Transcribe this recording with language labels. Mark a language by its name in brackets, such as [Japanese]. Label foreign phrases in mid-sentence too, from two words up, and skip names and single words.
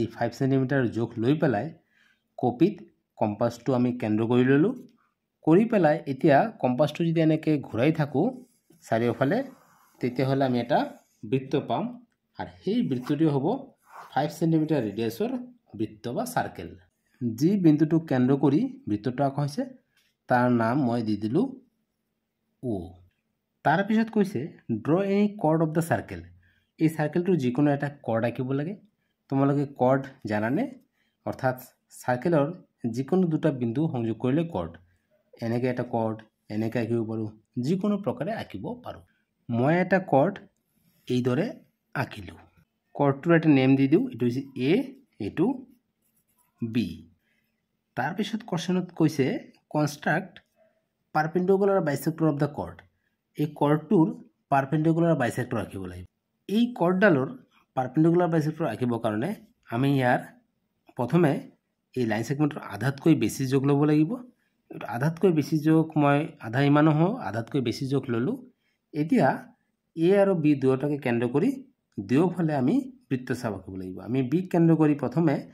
[Assamese] 5 cm যোগ লৈ পেলাই কপিত কম্পাসটো আমি কেন্দ্ৰ কৰি ললোঁ কৰি পেলাই এতিয়া কম্পাসটো যদি এনেকৈ ঘূৰাই থাকো চাৰিওফালে তেতিয়া হলে আমি এটা বৃত্ত পাম আৰু সেই বৃত্তটো হ'ব 5 cm ৰেডিয়াসৰ বৃত্ত বা সার্কেল যি বিন্দুটো কেন্দ্ৰ কৰি বৃত্তটো আঁকা হৈছে তাৰ নাম মই দি দিলো O তাৰ পিছত কৈছে [English] draw any chord of the circle [Assamese] এই সার্কেলটো যিকোনো এটা chord আঁকিব লাগে তোমালোকে chord জানানে অৰ্থাৎ সার্কেলৰ যিকোনো দুটা বিন্দু সংযোগ কৰিলে chord এনেকৈ এটা chord এনেকৈ আঁকিব পাৰো যিকোনো প্ৰকাৰে আঁকিব পাৰো মই এটা chord এই দৰে আঁকিলো chordটোৰ এটা নেম দি দিও এটো হৈছে A এটো B তাৰ পিছত কোশ্চেনত কৈছে [English] construct perpendicular bisector of the chord [Assamese] এই chordটোৰ [English] perpendicular bisector [Assamese] আঁকিব লাগিব এই chordডালৰ [English] perpendicular bisector [Assamese] আঁকিবৰ কাৰণে আমি ইয়াৰ প্ৰথমে এই [English] line segment [Assamese] আধাতকৈ বেছি যোগ ল'ব লাগিব আধাতকৈ বেছি যোগ মই আধা ইমান হয় আধাতকৈ বেছি যোগ ললো এতিয়া A আৰু B দুয়োটাকে কেন্দ্ৰ কৰি দুয়োফালে আমি বৃত্তচাপ আঁকিব লাগিব আমি B কেন্দ্ৰ কৰি প্ৰথমে